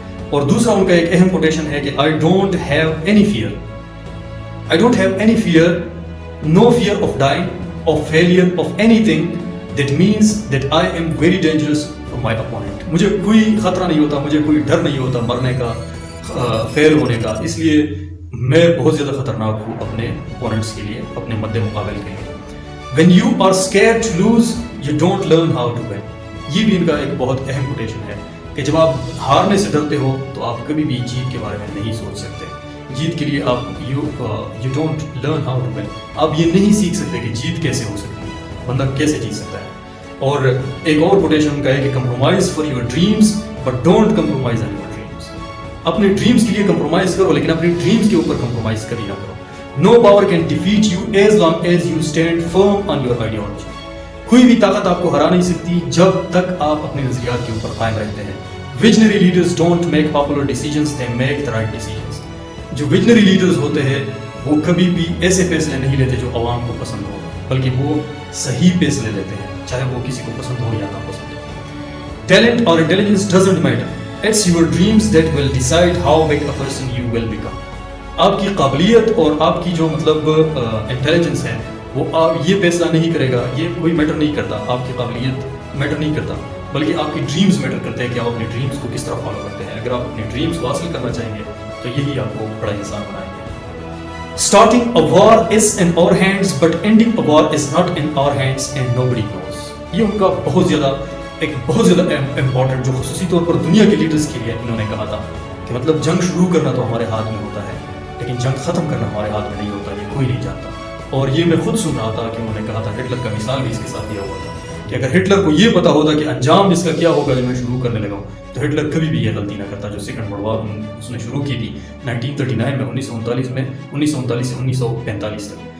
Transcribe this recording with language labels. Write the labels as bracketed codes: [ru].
[ur] اور دوسرا ان کا ایک اہم کوٹیشن ہے کہ [en] I don't have any fear, I don't have any fear, no fear of dying, of failure, of anything, that means that I am very dangerous for my opponent. [ur] مجھے کوئی خطرہ نہیں ہوتا, مجھے کوئی ڈر نہیں ہوتا مرنے کا, فیل ہونے کا, اس لیے میں بہت زیادہ خطرناک ہوں اپنے اپوننٹس کے لیے, اپنے مد مقابل کے لیے. [en] When you are scared to lose, you don't learn how to win. [ur] یہ بھی ان کا ایک بہت اہم کوٹیشن ہے کہ جب آپ ہارنے سے ڈرتے ہو تو آپ کبھی بھی جیت کے بارے میں نہیں سوچ سکتے. جیت کے لیے آپ [en] you don't learn how to win. [ur] آپ یہ نہیں سیکھ سکتے کہ جیت کیسے ہو سکتی ہے, بندہ کیسے جیت سکتا ہے. اور ایک اور کوٹیشن کا ہے کہ [en] Compromise for your dreams but don't compromise on your dreams. [ur] اپنے ڈریمز کے لیے کمپرومائز کرو لیکن اپنے ڈریمز کے اوپر کمپرومائز کبھی نہ کرو. [en] No power can defeat you as long as you stand firm on your ideology. [ur] کوئی بھی طاقت آپ کو ہرا نہیں سکتی جب تک آپ اپنے نظریات کے اوپر قائم رہتے ہیں. [en] Visionary leaders don't make popular decisions, they make the right decisions. [ur] جو [en] visionary leaders [ur] ہوتے ہیں وہ کبھی بھی ایسے فیصلے نہیں لیتے جو عوام کو پسند ہو, بلکہ وہ صحیح فیصلے لیتے ہیں چاہے وہ کسی کو پسند ہو یا نہ پسند ہو. [en] Talent or intelligence doesn't matter. It's your dreams that will decide how big a person you will become. [ur] آپ کی قابلیت اور آپ کی جو انٹیلیجنس ہے وہ آپ یہ فیصلہ نہیں کرے گا, یہ کوئی میٹر نہیں کرتا, آپ کی قابلیت میٹر نہیں کرتا بلکہ آپ کی ڈریمز میٹر کرتے ہیں کہ آپ اپنے ڈریمز کو کس طرح فالو کرتے ہیں. اگر آپ اپنے ڈریمز کو حاصل کرنا چاہیں گے تو یہی آپ کو بڑا انسان بنائیں گے. [en] Starting a war is in our hands, but ending a war is not in our hands and nobody knows. [ur] یہ ان کا بہت زیادہ امپورٹنٹ جو خصوصی طور پر دنیا کے لیڈرز کے لیے انہوں نے کہا تھا کہ مطلب جنگ شروع کرنا تو ہمارے ہاتھ میں ہوتا ہے لیکن جنگ ختم کرنا ہمارے ہاتھ میں نہیں ہوتا, یہ کوئی نہیں جانتا. اور یہ میں خود سن رہا تھا کہ انہوں نے کہا تھا, ہٹلر کا مثال بھی اس کے ساتھ دیا ہوا تھا کہ اگر ہٹلر کو یہ پتا ہوتا کہ انجام اس کا کیا ہوگا جب میں شروع کرنے لگا ہوں تو ہٹلر کبھی بھی یہ غلطی نہ کرتا جو سیکنڈ ورلڈ وار اس نے شروع کی تھی 1939 میں 1939 میں 1939 سے 1945 تک.